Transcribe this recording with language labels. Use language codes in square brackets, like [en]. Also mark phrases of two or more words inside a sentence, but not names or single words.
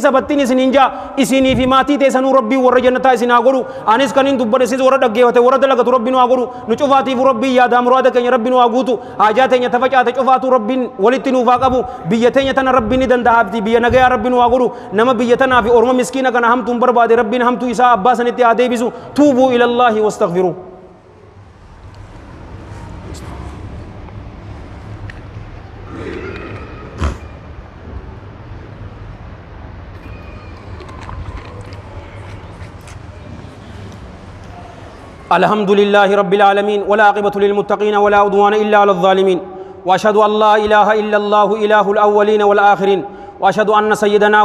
[om] sabattiin isiniin jaa isinii fi maatii teessanuu rabbii warra jannataa isin haa godhu anis kaniin dubbadhe sis warra dhaggeeffate warra dalagatu rabbii nu haa godhu nu cufaatiif rabbii yaadaa muraada keenya rabbii nu haa guutu haajaa teenya tafacaate cufaatu rabbiin walitti nuuf haa qabu biyya teenya tana rabbiin ni dandahaafti biyya nagayaa rabbii nu haa godhu nama biyya tanaa fi orma miskiina kana hamtuun barbaade rabbiin hamtuu isaa abbaa sanitti haa deebisu [ar] توبوا إلى الله واستغفروا الحمد لله رب العالمين ولا عاقبة للمتقين ولا عدوان إلا على الظالمين وأشهد أن لا إله إلا الله إله الأولين والآخرين وأشهد أن سيدنا